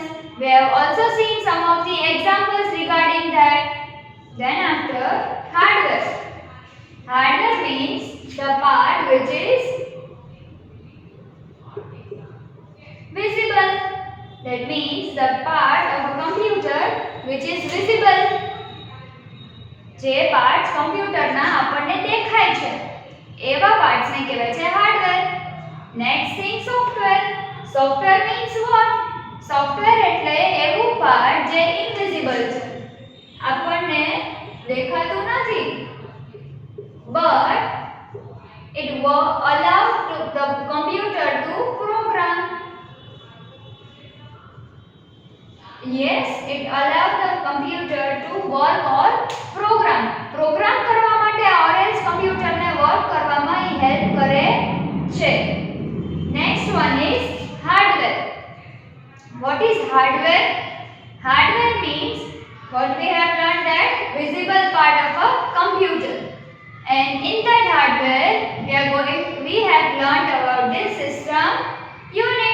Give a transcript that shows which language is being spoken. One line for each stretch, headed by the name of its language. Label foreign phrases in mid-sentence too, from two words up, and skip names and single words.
English: We have also seen some of the examples regarding that. Then after, hardware. Hardware means the part which is visible. That means the part of a computer which is visible.
Gujarati: જે પાર્ટ્સ કમ્પ્યુટરના આપણને દેખાય છે એવા પાર્ટ્સને કહેવાય છે હાર્ડવેર.
English: Next thing software. Software means what?
Gujarati: સોફ્ટવેર એટલે એવું પાર્ટ જે ઇનવિઝિબલ છે, આપણને દેખાતું નથી,
English: but it will allow the computer to program. Yes, it allows the computer to work or program.
Gujarati: Program કરવા માટે
English: or else
Gujarati: computer ને work કરવામાં help કરે છે.
English: Next one is hardware. What is hardware? Hardware means what we have learned, that visible part of a computer. And in that hardware we have learned about this system unit.